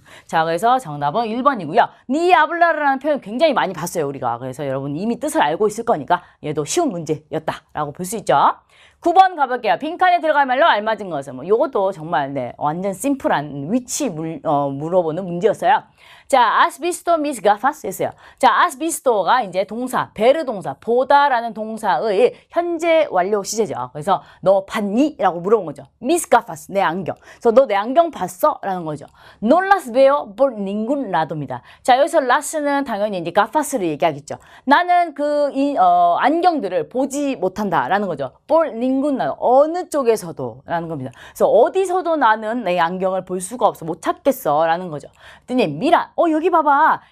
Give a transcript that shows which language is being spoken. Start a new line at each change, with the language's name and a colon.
Korean: 자, 그래서 정답은 1번이고요. 니 아블라르라는 표현 굉장히 많이 봤어요, 우리가. 그래서 여러분 이미 뜻을 알고 있을 거니까 얘도 쉬운 문제였다라고 볼 수 있죠. 9번 가볼게요. 빈칸에 들어갈 말로 알맞은 것은 요것도 정말 완전 심플한 위치 물어보는 문제였어요.
Spanish: 자, has visto mis gafas 했어요.
Korean: 자,
Spanish: has visto
Korean: 가 이제 동사, 베르 동사, 보다라는 동사의 현재 완료 시제죠. 그래서 너 봤니? 라고 물어본 거죠. mis gafas, 내 안경. 그래서 너 내 안경 봤어? 라는 거죠.
Spanish: no las veo por ningún lado입니다.
Korean: 자, 여기서 las는 당연히 이제 gafas를 얘기하겠죠. 나는 안경들을 보지 못한다. 라는 거죠.
Spanish: por ningún lado,
Korean: 어느 쪽에서도 라는 겁니다. 그래서 어디서도 나는 내 안경을 볼 수가 없어. 못 찾겠어. 라는 거죠. 그랬더니 미라 여기 봐봐.